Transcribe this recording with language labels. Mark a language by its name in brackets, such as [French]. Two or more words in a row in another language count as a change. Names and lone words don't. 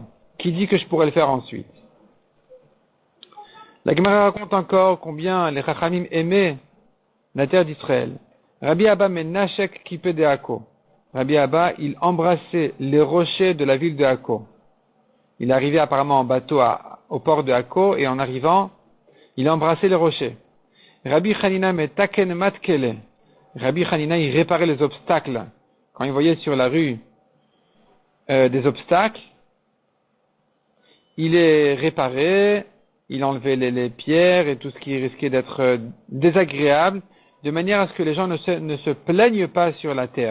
[French] Qui dit que je pourrais le faire ensuite? La Gemara raconte encore combien les Chachamim aimaient la terre d'Israël. Rabbi Abba [Hebrew] מנשק כיפי [French] de Akko. Rabbi Abba, il embrassait les rochers de la ville de Akko. Il arrivait apparemment en bateau au port de Akko et en arrivant, il embrassait les rochers. [Hebrew] רבי חנינא מתקן מתקליה. [French] Rabbi Hanina, il réparait les obstacles. Quand il voyait sur la rue des obstacles, il les réparait, il enlevait les pierres et tout ce qui risquait d'être désagréable, de manière à ce que les gens ne se plaignent pas sur la terre.